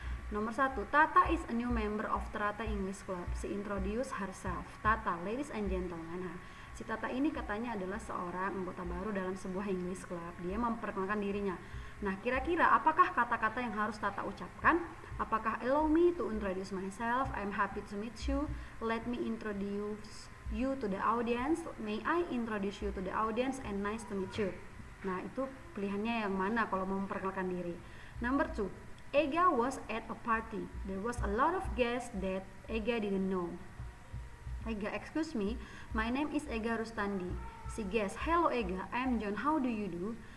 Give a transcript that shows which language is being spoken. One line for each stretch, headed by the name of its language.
English: Nomor 1, Tata is a new member of Tata English Club. She introduced herself. Tata, ladies and gentlemen.
Indonesian: Nah, si Tata ini katanya adalah seorang anggota baru dalam sebuah English Club. Dia memperkenalkan dirinya. Nah, kira-kira apakah kata-kata yang harus Tata ucapkan? Apakah
English: allow me to introduce myself? I'm happy to meet you. Let me introduce you to the audience. May I introduce you to the audience and nice to meet you.
Indonesian: Nah, itu pilihannya yang mana kalau mau memperkenalkan diri.
English: Number 2, Ega was at a party. There was a lot of guests that Ega didn't know. Ega, excuse me, my name is Ega Rustandi. Si guest, hello Ega, I'm John, how do you do?